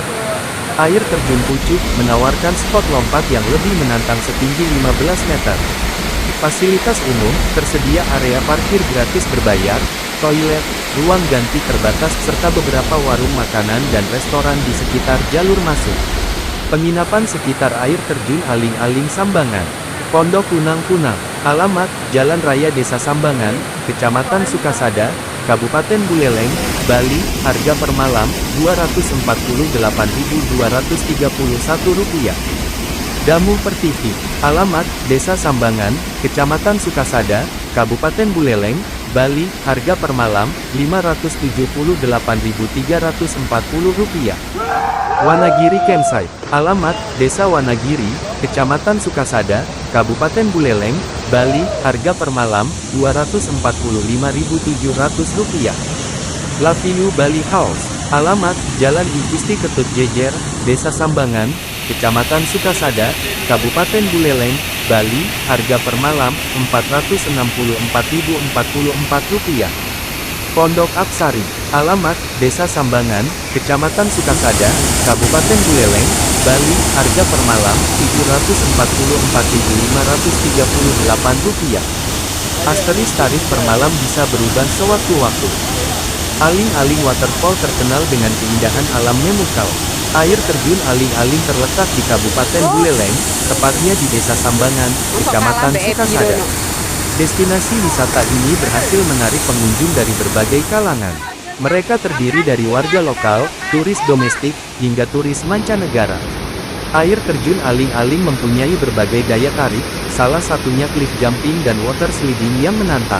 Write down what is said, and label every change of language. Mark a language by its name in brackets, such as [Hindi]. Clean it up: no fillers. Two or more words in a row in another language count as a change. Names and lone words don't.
[Indonesian] Air terjun Pucuk, menawarkan spot lompat yang lebih menantang setinggi 15 meter. Fasilitas umum, tersedia area parkir gratis berbayar, toilet, ruang ganti terbatas serta beberapa warung makanan dan restoran di sekitar jalur masuk. Penginapan sekitar air terjun Aling-Aling Sambangan. Pondok Kunang-Kunang. Alamat, Jalan Raya Desa Sambangan, Kecamatan Sukasada, Kabupaten Buleleng, Bali. Harga per malam, Rp248.231. Damu Pertiwi. Alamat, Desa Sambangan, Kecamatan Sukasada, Kabupaten Buleleng, Bali. Harga per malam, Rp578.340. Wanagiri Campsite. Alamat, Desa Wanagiri, Kecamatan Sukasada, Kabupaten Buleleng, Bali. Harga per malam, Rp245.700. Laviu Bali House. Alamat, Jalan Igusti Ketut Jejer, Desa Sambangan, Kecamatan Sukasada, Kabupaten Buleleng, Bali. Harga per malam, Rp464.044. Pondok Apsari. Alamat, Desa Sambangan, Kecamatan Sukasada, Kabupaten Buleleng, Bali. Harga per malam, Rp744.538. Asteris tarif per malam bisa berubah sewaktu-waktu. Aling-Aling Waterfall terkenal dengan keindahan alam memukau. Air terjun Aling-Aling terletak di Kabupaten Buleleng, tepatnya di Desa Sambangan, Kecamatan Sukasada. Destinasi wisata ini berhasil menarik pengunjung dari berbagai kalangan. Mereka terdiri dari warga lokal, turis domestik, hingga turis mancanegara. Air terjun aling-aling mempunyai berbagai daya tarik, salah satunya [English] cliff jumping [Indonesian] dan [English] water sliding [Indonesian] yang menantang.